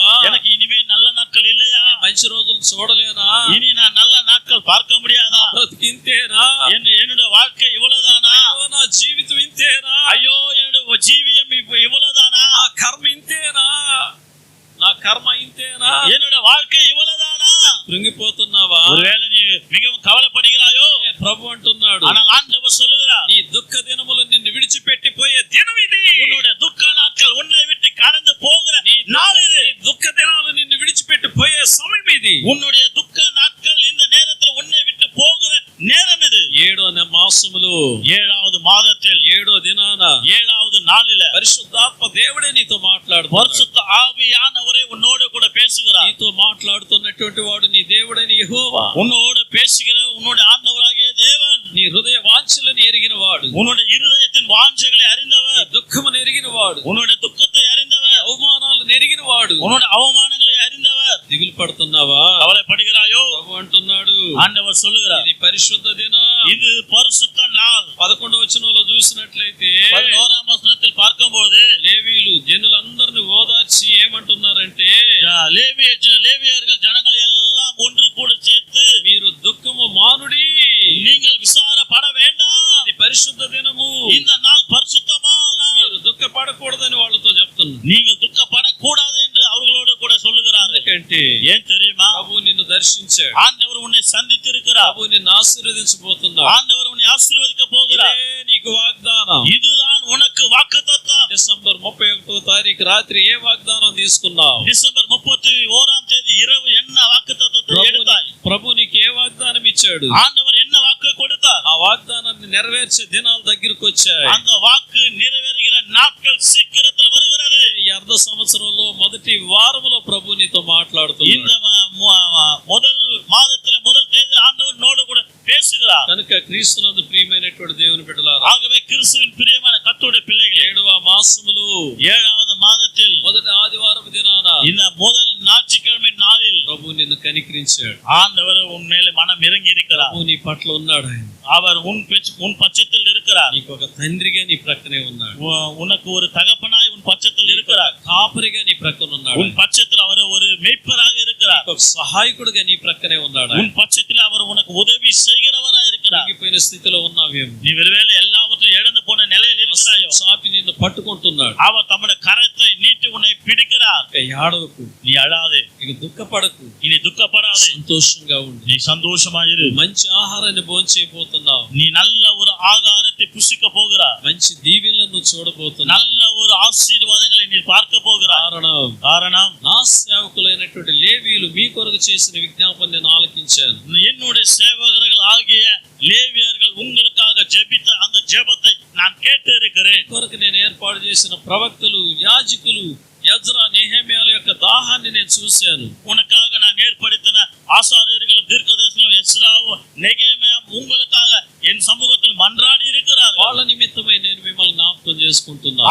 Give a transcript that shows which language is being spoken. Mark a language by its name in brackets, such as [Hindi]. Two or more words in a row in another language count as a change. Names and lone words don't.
[Tamil] எனக்கு இனிமே நல்ல நாட்கள் இல்லையா, [Telugu] మంచి రోజులు చూడలేనా, [Tamil] இனி நான் நல்ல நாட்கள் பார்க்க முடியாதா, [Telugu] బ్రతికింతేనా, [Tamil] என்னுடைய வாழ்க்கை இவ்வளவுதானா, [Telugu] అయ్యో నా జీవితం ఇంతేనా, [Tamil] ஐயோ என்னுடைய ஜீவியம் இவ்வளவுதானா, [Telugu] నా కర్మ ఇంతేనా, నా కర్మ ఇంతేనా, [Tamil] என்னுடைய வாழ்க்கை இவ்வளவுதானா. [Telugu] కృంగిపోతున్నావా? [Tamil] ஒருவேளை நீ மிகவும் கவலைப்படுகிறாயோ, [Telugu] ప్రభు అంటున్నాడు, [Tamil] ஆனால் ஆண்டவர் சொல்லுகிறார், [Telugu] నీ దుఃఖ దినములు నిన్ను విడిచిపెట్టిపోయే దినం ఇది. [Tamil] உன்னுடைய துக்க நாட்கள் உன்னை விட்டு கடந்து போகிற நாள் இது. [Telugu] దుఃఖ దినాలు నిన్ను విడిచిపెట్టిపోయే సమయం ఇది. [Tamil] உன்னுடைய துக்க நாட்கள் இந்த நேரத்தில் உன்னை விட்டு போகிற நேரம் இது. [Telugu] 7వ మాసములో [Tamil] 7வது மாதத்தில் [Telugu] 7వ దినాన [Tamil] 7வது நாளில [Telugu] పరిశుద్ధాత్మ దేవుడే నీతో మాట్లాడుతున్నాడు. [Tamil] பரிசுத்த ஆவியானவரே உன்னோடு கூட பேசுகிறார். [Telugu] నీతో మాట్లాడుతున్నటువంటి వాడు నీ దేవుడైన యెహోవా. [Tamil] உன்னோடு பேசுகிற உன்னுடைய ஆண்டவராகிய தேவன். [Telugu] నీ హృదయ వాంఛలను ఎరిగిన వాడు, [Tamil] உன்னுடைய இருதயத்தின் வாஞ்சைகளை அறிந்தவர், [Telugu] దుఃఖమును ఎరిగిన వాడు, [Tamil] உன்னுடைய துக்கத்தை அறிந்தவர், [Telugu] అవమానాలను ఎరిగిన వాడు, [Tamil] உன்னுடைய அவமானங்களை அறிந்தவர். [Telugu] దిగులు పడుతున్నావా? [Tamil] கவலைப்படுகிறாயோ? [Telugu] ప్రభు అంటున్నాడు, [Tamil] ஆண்டவர் சொல்லுகிறார், [Telugu] ఇది పరిశుద్ధ దినం. [Tamil] இது பரிசுத்த நாள். [Telugu] 11వ వచనంలో చూసినట్లయితే [Tamil] 11ஆம் வசனத்தில் பார்க்கும்போது [Telugu] లేవీయులు జనులందరిని ఓదార్చి ఏమంటున్నారంటే, [Tamil] லேவியர்கள் ஜனங்களை எல்லாம் ஒன்று கூட சேர்த்து, [Telugu] మీరు దుఃఖము మానుడి, [Tamil] நீங்கள் விசாரப்பட வேண்டாம், [Telugu] ఇది పరిశుద్ధ దినము, [Tamil] இந்த நாள் பரிசுத்தமான நாள், [Telugu] మీరు దుఃఖపడకూడదని వాళ్ళతో చెప్తున్నారు. [Tamil] நீங்கள் துக்கப்படக்கூடாது என்று அவர்களோடு கூட சொல்லுகிறார்கள். [Telugu] ఎందుకంటే [Tamil] ஏன் தெரியுமா? [Telugu] ప్రభు నిన్ను దర్శించాడు, [Tamil] ஆண்டவர் உன்னை சந்தித்திருக்கிறார். [Telugu] ప్రభు నిన్ను ఆశీర్వదించబోతున్నాడు. [Tamil] ஆண்டவர் உன்னை ஆசீர்வதிக்க போகிறார். [Telugu] ఇదే నీకు వాగ్దానం. [Tamil] இதுதான் உனக்கு வாக்குத்தத்தம். [Telugu] డిసెంబర్ 31వ తారీఖు రాత్రి ఏ వాగ్దానం తీసుకున్నావు? [Tamil] டிசம்பர் 31ஆம் தேதி இரவு என்ன வாக்குத்தத்தத்தை எடுத்தாய்? [Telugu] ప్రభు నీకు ఏ వాగ్దానం ఇచ్చాడు? [Tamil] ஆண்டவர் என்ன வாக்கு கொடுத்தார்? [Telugu] ఆ వాగ్దానాన్ని నెరవేర్చే దినాలు దగ్గరికి వచ్చాయి. [Tamil] அந்த வாக்கு நிறைவேறுகிற நாட்கள் சீக்கிரத்தில் வருகிறது. [Telugu] ఈ అర్ధ సంవత్సరంలో మొదటి వారములో ప్రభు నీతో మాట్లాడుతున్నాడు. [Tamil] இந்த முதல் மாதத்தில் முதல் தேதியில் ஆண்டவரோடு கூட பேசுகிறார். [Telugu] కనుక క్రీస్తునందు ప్రియమైనటువంటి దేవుని బిడ్డలారా, [Tamil] ஆகவே கிறிஸ்துவின் பிரியமான கர்த்தருடைய பிள்ளைகளே, [Telugu] 7వ మాసములో [Tamil] 7வது మాదத்தில் [Telugu] మొదటి ఆదివారపు దినాన [Tamil] இந்த முதல் ஞாயிற்றுக்கிழமை நாளில் [Telugu] ప్రభు నిన్ను కనికరించాడు. [Tamil] ஆண்டவர் உன் மேலே மனம் இறங்கி இருக்கிறார். [Telugu] ప్రభు నీ పట్ల ఉన్నాడు. ఆయన [Tamil] அவர் உன் பட்சத்தில் இருக்கிறார். [Telugu] నీకు ఒక తండ్రిగా నీ ప్రక్కనే ఉన్నాడు. [Tamil] உனக்கு ஒரு தகப்பனாய் உன் பட்சத்தில் இருக்கிறார். [Telugu] కాపరిగా నీ ప్రక్కన ఉన్నాడు. [Tamil] உன் பட்சத்தில் அவர் ஒரு மேய்ப்பராக இருக்கிறார். [Telugu] ఒక సహాయకుడిగా నీ ప్రక్కనే ఉన్నాడు. [Tamil] உன் பட்சத்தில் அவர் உனக்கு உதவி செய்கிறவராக இருக்கிறார். [Telugu] తగ్గిపోయిన స్థితిలో ఉన్నావేమో, [Tamil] நீ ஒருவேளை எல்லாவற்றையும் இழந்து போன நிலையில் இருக்கிறாயோ, [Telugu] చాపి నిన్ను పట్టుకుంటున్నాడు. [Tamil] அவர் தம்முடைய கரத்தை நீட்டி உன்னை பிடிக்கிறார். [Telugu] ఏడవకు, [Tamil] நீ அழாதே, [Telugu] ఇక దుఃఖపడకు, [Tamil] இனி துக்கப்படாதே, [Telugu] సంతోషంగా ఉండు. [Tamil] நீ சந்தோஷமாயிரு. [Telugu] మంచి ఆహారాన్ని భోంచేయబోతున్నావు. [Tamil] நீ நல்ல ஒரு ஆகாரத்தை புசிக்க போகிறார். [Telugu] మంచి దీవెనలను చూడబోతున్నావు. [Tamil] நல்ல ஒரு ஆசீర్வாதங்களை நீ பார்க்க போகிறார். காரணம் [Telugu] నా సేవకులైనటువంటి లేవీయులు మీ కొరకు చేసిన విజ్ఞాపన నేను ఆలకించాను. [Tamil] என்னுடைய சேவகர்கள் ஆகிய லேவியர்கள் உங்களுக்காக ஜெபித்த அந்த ஜெபத்தை நான் கேட்டு இருக்கிறேன். [Telugu] మీ కొరకు నేను ఏర్పాటు చేసిన ప్రవక్తలు, యాజకులు, యజ్రా, నెహెమ్యాల యొక్క దాహాన్ని నేను చూశాను. [Tamil] உனக்காக நான் ஏற்படுத்தின ஆசாரியர்களும் தீர்க்கதரிசிகளும் எஸ்ராவும் நெகேமியாவும் உங்களுக்காக என் சமூகத்தில் மன்றாடி இருக்கிறார்கள். [Telugu] వాళ్ళ నిమిత్తమై నేను మిమ్మల్ని జ్ఞాపకం చేసుకుంటున్నాను.